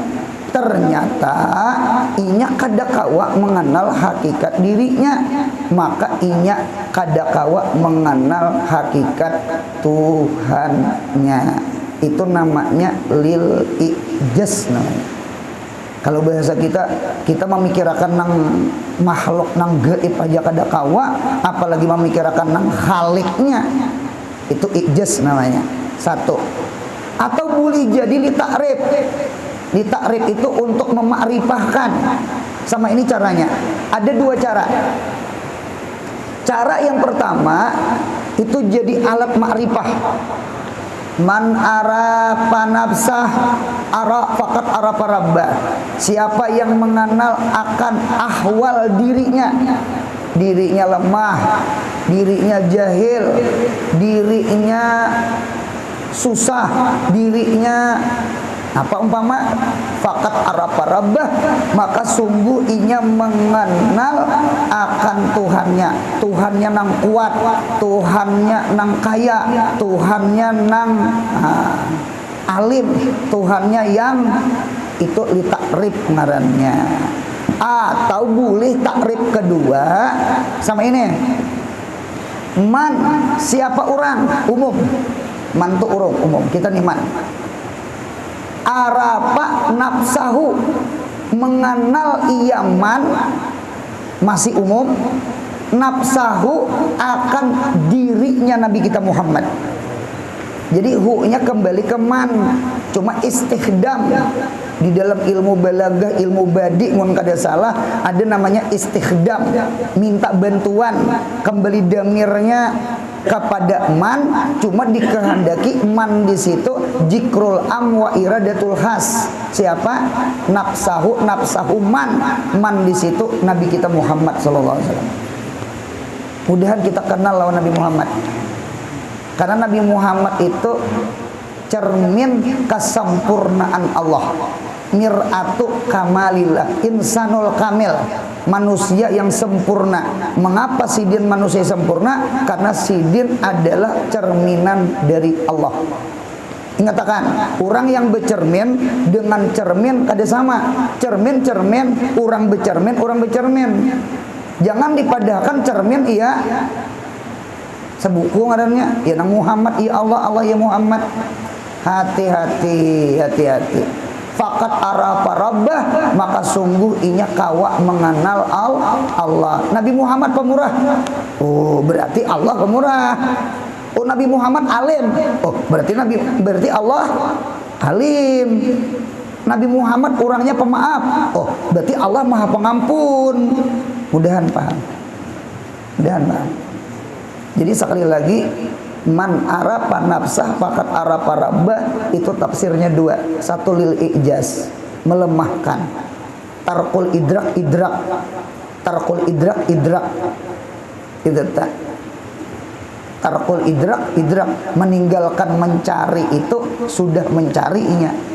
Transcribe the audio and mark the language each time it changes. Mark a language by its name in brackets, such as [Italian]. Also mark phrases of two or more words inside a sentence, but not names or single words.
[Banjar] Ternyata inya kada kawa mengenal hakikat dirinya, maka inya kada kawa mengenal hakikat Tuhannya. Itu namanya [Arabic] للإعجاز [Banjar] namanya. Kalau bahasa kita memikirkan nang makhluk nang gaib aja kada kawa, apalagi memikirkan nang khaliknya. Itu ijaz namanya. Satu. [Indonesian] Atau boleh jadi [Arabic] للتعريف. [Indonesian] Di takrif itu untuk memakrifahkan. Sama ini caranya. Ada dua cara. Cara yang pertama itu jadi alat makrifah. [Arabic] من عرف نفسه فقد عرف ربه. [Indonesian] Siapa yang mengenal akan ahwal dirinya. [Banjar] Dirinya lemah, dirinya jahil, dirinya susah, dirinya apa umpama [Arabic] فقد عرف ربه, [Banjar] maka sungguh inya mengenal akan Tuhannya. Tuhannya nang kuat, Tuhannya nang kaya, Tuhannya nang alim, Tuhannya yang itu [Arabic] للتعريف [Banjar] ngarannya. [Indonesian] Atau boleh takrif kedua sama ini. Man, siapa orang umum. [Banjar] Man itu orang umum, kita nih man. [Arabic] عرف نفسه, [Indonesian] mengenal ia man, masih umum. Nafsahu akan dirinya Nabi kita Muhammad. Jadi hu-nya kembali ke man, cuma istikhdam. [Banjar] Di dalam ilmu balagah, ilmu badi mun kada salah ada namanya istikhdam, minta bantuan. [Indonesian] Kembali damirnya kepada man, cuma dikehendaki man di situ [Arabic] ذكر العام وإرادة الخاص. [Indonesian] Siapa? Nafsahu man di situ Nabi kita Muhammad sallallahu alaihi wasallam. [Banjar] Mudahan kita kenal lawan Nabi Muhammad. [Indonesian] Karena Nabi Muhammad itu cermin kesempurnaan Allah. [Arabic] مرآة كمال الله، الإنسان الكامل, [Indonesian] manusia yang sempurna. [Banjar] Mengapa sidin manusia sempurna? Karena sidin adalah cerminan dari Allah. Ingatkan, orang yang bercermin dengan cermin kada sama. [Indonesian] Cermin, orang bercermin. [Banjar] Jangan dipadahkan cermin iya sebuku ngarannya ya nang Muhammad ya Allah ya Muhammad. [Indonesian] Hati-hati. [Arabic] فقد عرف ربه, [Banjar] maka sungguh inya kawa mengenal Allah. [Indonesian] Nabi Muhammad pemurah. Oh, berarti Allah pemurah. Oh, Nabi Muhammad alim. Oh, berarti Allah alim. Nabi Muhammad orangnya pemaaf. Oh, berarti Allah Maha Pengampun. [Banjar] Mudahan paham. Jadi sekali lagi, [Arabic] من عرف نفسه فقد عرف ربه, [Banjar] itu tafsirnya dua. [Indonesian] Satu [Arabic] للإعجاز, [Indonesian] melemahkan. [Arabic] ترك الإدراك. [Indonesian] Itu tak. [Arabic] ترك الإدراك, [Indonesian] meninggalkan mencari itu sudah mencarinya.